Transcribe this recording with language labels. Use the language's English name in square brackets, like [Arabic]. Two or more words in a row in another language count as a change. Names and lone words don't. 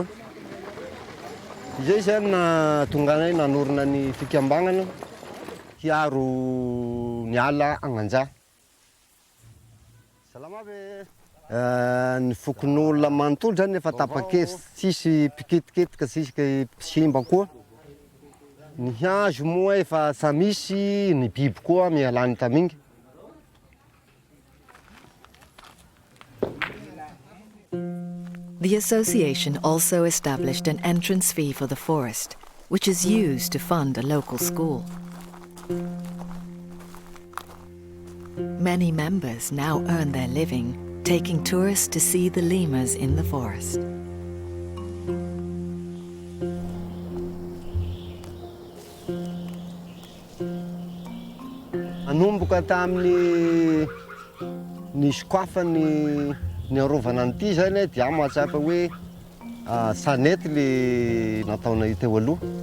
[Malagasy] Izay zany na tonga anay nanorina ny fikambanana hiaro ny ala Ananja. Salama be. Ny fokon'olona manontolo zany efa tapa-kevitra, tsisy piketiketika, tsisy simba koa. Ny hazo moa efa sa misy, ny biby koa mialany tamingy. [English] The association also established an entrance fee for the forest, which is used to fund a local school. Many members now earn their living taking tourists to see the lemurs in the forest. [Malagasy] Nanomboka tamin'ny sokafa ny arovana an'ity zany dia mahatsapa hoe sanety le nataonay teo aloha.